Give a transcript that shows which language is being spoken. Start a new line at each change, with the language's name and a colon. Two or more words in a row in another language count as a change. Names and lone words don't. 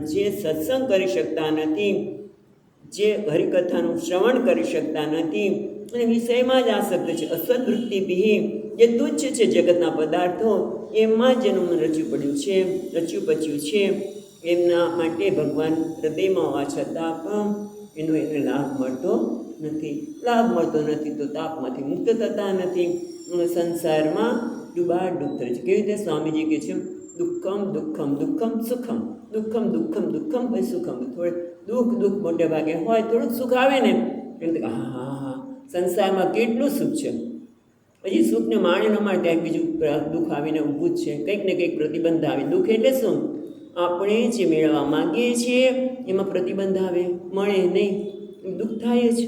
Gujarati: પણ જે સત્સંગ કરી શકતા નથી, જે હરિકથાનું શ્રવણ કરી શકતા નથી અને વિષયમાં જ આસક્ત છે, અસદવૃત્તિભિ, જે તુચ્છ છે જગતના પદાર્થો એમાં જેનું મન રચ્યું પડ્યું છે, રચ્યું પચ્યું છે, એમના માટે ભગવાન હૃદયમાં હોવા છતાં પણ એને લાભ મળતો નથી. લાભ મળતો નથી તો તાપમાંથી મુક્ત થતા નથી, સંસારમાં ડૂબાડૂબ થાય છે. કેવી રીતે સ્વામીજી કહે છે, દુઃખમ દુઃખમ દુઃખમ સુખમ, દુઃખમ દુઃખમ દુઃખમ પછી સુખમ. થોડે દુઃખ મોટે ભાગે હોય, થોડુંક સુખ આવે ને એમ તો હા હા હા સંસારમાં કેટલું સુખ છે. પછી સુખને માણી ન માણે ત્યાં બીજું દુઃખ આવીને ઊભું જ છે, કંઈક ને કંઈક પ્રતિબંધ આવે. દુઃખ એટલે શું? આપણે જે મેળવવા માગીએ છીએ એમાં પ્રતિબંધ આવે, મળે નહીં, દુઃખ થાય જ.